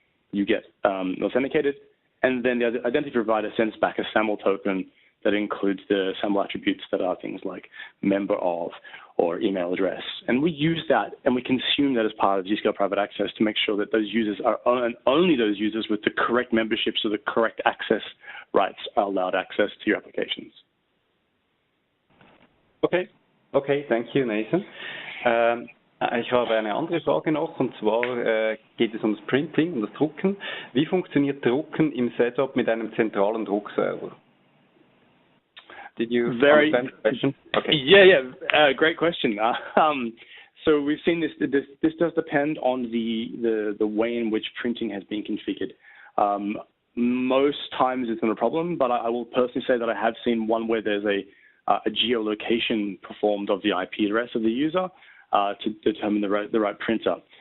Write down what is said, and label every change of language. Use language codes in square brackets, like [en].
[en] You get authenticated, and then the identity provider sends back a SAML token that includes the SAML attributes that are things like member of or email address. And we use that and we consume that as part of Zscaler Private Access to make sure that those users are only those users with the correct membership, so the correct access rights are allowed access to your applications. Okay, thank you, Nathan. [de] Ich habe eine andere Frage noch, und zwar geht es ums Printing, um das Drucken. Wie funktioniert Drucken im Setup mit einem zentralen Druckserver? [en] Did you understand the question? Okay. Yeah. Great question. So we've seen this does depend on the way in which printing has been configured. Most times it's not a problem, but I will personally say that I have seen one where there's a geolocation performed of the IP address of the user to determine the right printer.